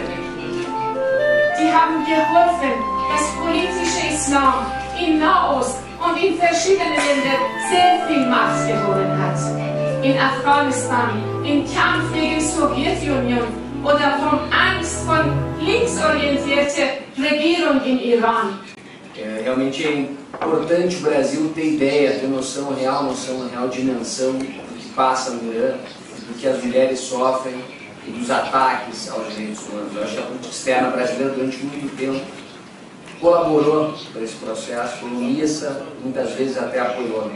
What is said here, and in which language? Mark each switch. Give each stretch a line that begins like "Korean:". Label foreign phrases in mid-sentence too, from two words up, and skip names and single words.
German: Die haben geholfen, dass politische Islam in Nahost und in verschiedenen Ländern sehr viel Macht gewonnen hat. In Afghanistan, im Kampf gegen die Sowjetunion oder von Angst von linksorientierter Regierung in Iran.
Portuguese: Realmente é importante o Brasil ter ideia, ter noção real de dimensão do que passa no Irã, do que as mulheres sofrem e dos ataques aos direitos humanos. Eu acho que a política externa brasileira durante muito tempo colaborou para esse processo, foi omissa, muitas vezes até apoiou.